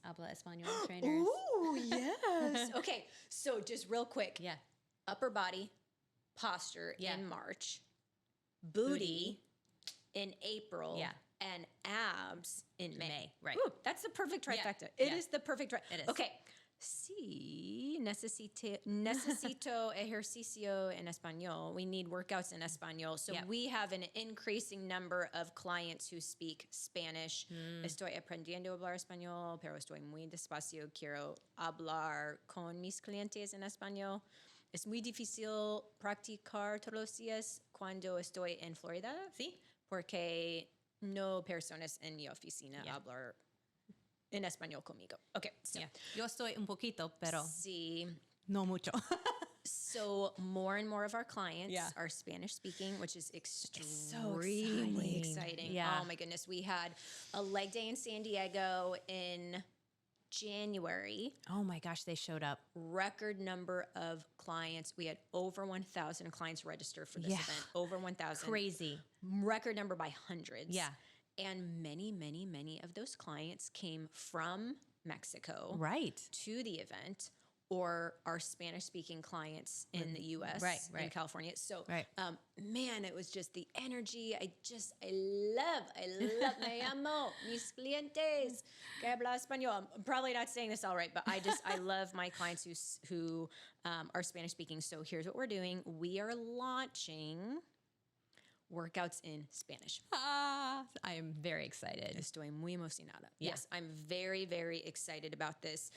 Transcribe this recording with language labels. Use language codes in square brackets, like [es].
[es] Habla Español trainers. [en] Ooh, yes. Okay, so just real quick. Yeah. Upper body, posture in March, booty in April. Yeah. And abs in May. Right. Ooh, that's the perfect trifecta. Yeah. It is the perfect It is. Okay. [es] Sí, necesito ejercicio en español. [en] We need workouts in español. So we have an increasing number of clients who speak Spanish. [es] Estoy aprendiendo a hablar español, pero estoy muy despacio. Quiero hablar con mis clientes en español. Es muy difícil practicar todos los días cuando estoy en Florida. Sí. Porque no personas en mi oficina hablar en español conmigo. [en] Okay, so. [es] Yo estoy un poquito, pero sí. No mucho. [en] So more and more of our clients are Spanish speaking, which is extremely exciting. Yeah. Oh my goodness. We had a leg day in San Diego in January. Oh my gosh, they showed up. Record number of clients. We had over 1,000 clients register for this event. Over 1,000. Crazy. Record number by hundreds. Yeah. And many, many, many of those clients came from Mexico to the event, or our Spanish-speaking clients in the U.S. in California. So, man, it was just the energy. I love, [es] me amo, mis clientes que habla español. [en] I'm probably not saying this all right, but I love my clients who are Spanish-speaking. So here's what we're doing. We are launching workouts in Spanish. I am very excited. [es] Estoy muy emocionada. [en] Yeah. Yes, I'm very, very excited about this.